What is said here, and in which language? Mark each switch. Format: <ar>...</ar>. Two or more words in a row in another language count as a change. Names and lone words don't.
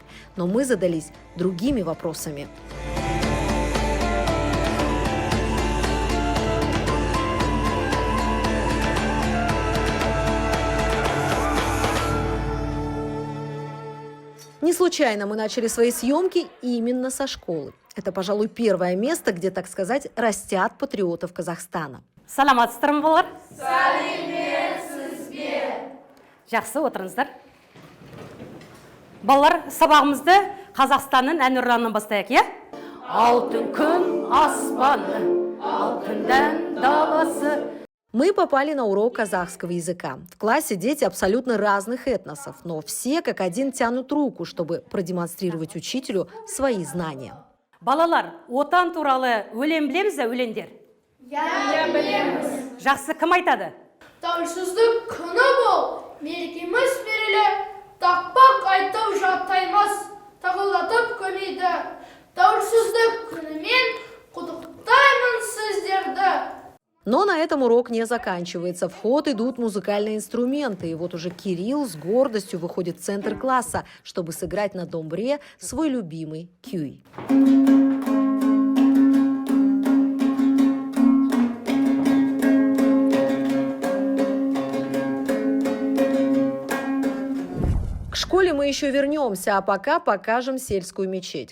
<ru>Но мы задались другими вопросами. Не случайно мы начали свои съемки именно со школы. Это, пожалуй, первое место, где, так сказать, растят патриотов Казахстана.</ru> <kk>Саламатсыздар ма балалар? Сәлеметсізбе. Жақсы отырыңыздар. Балалар, сабағымызды Қазақстанның әнұранынан бастайық, иә? Алтын күн аспаны, алтындан даласы.</kk> <ru>Мы попали на урок казахского языка. В классе дети абсолютно разных этносов, но все как один тянут руку, чтобы продемонстрировать учителю свои знания.</ru> <kk>Балалар, отан туралы өлең білеміз бе, өлеңдер? Я білеміз. Жақсы, кім айтады? Тәуелсіздік күні бол, мерекеміз берілі, тақпақ айтып жаттаймыз, тағылатып көмейді. Тәуелсіздік күнімен құттықтаймын сіздерді.</kk> <ru>Но на этом урок не заканчивается. В ход идут музыкальные инструменты. И вот уже Кирилл с гордостью выходит в центр класса, чтобы сыграть на домбре свой любимый кюй. К школе мы еще вернемся, а пока покажем сельскую мечеть.</ru>